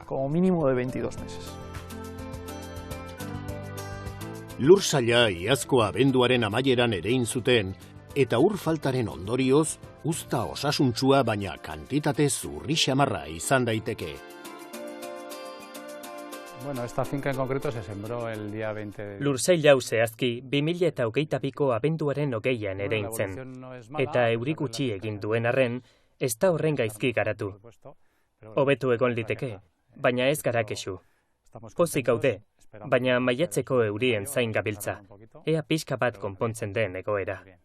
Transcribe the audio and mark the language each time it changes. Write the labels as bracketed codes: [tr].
[es] Como mínimo de 22 meses. [eu] Lursaila iazko abenduaren amaieran erein zuten, eta ur faltaren ondorioz, uzta osasuntsua baina kantitate zurri xamarra izan daiteke. [es] Bueno, esta finca en concreto se sembró el día 20 de... [eu] Lursail hau zehazki 2022ko abenduaren 20an ereintzen, eta euri gutxi egin duen arren, ez da horren gaizki garatu. Hobetu egon liteke, baina ez gara kexu. Pozik gaude, baina maiatzeko eurien zain gabiltza, ea pixka bat konpontzen den egoera.